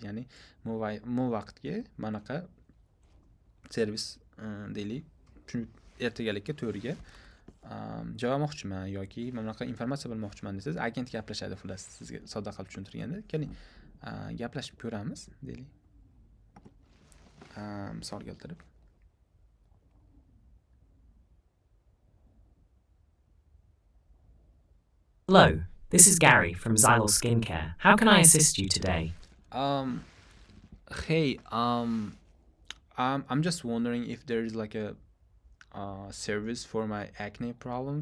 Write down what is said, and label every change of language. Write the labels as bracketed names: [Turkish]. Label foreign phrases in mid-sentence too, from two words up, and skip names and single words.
[Uzbek] Ya'ni bu vaqtga manaqa servis deylik, shu ertagalikka 4 ga joy olmoqchiman yoki bunaqa informatsiya bilmoqchiman desangiz, agent gaplashadi, xullas sizga sodda qilib tushuntirganda. Keling, gaplashib ko'ramiz deylik. Misol keltirib. [English] Hello, this is Gary from Xylol Skincare. How can I assist you today? Hey, I'm just wondering if there is like a service for my acne problems.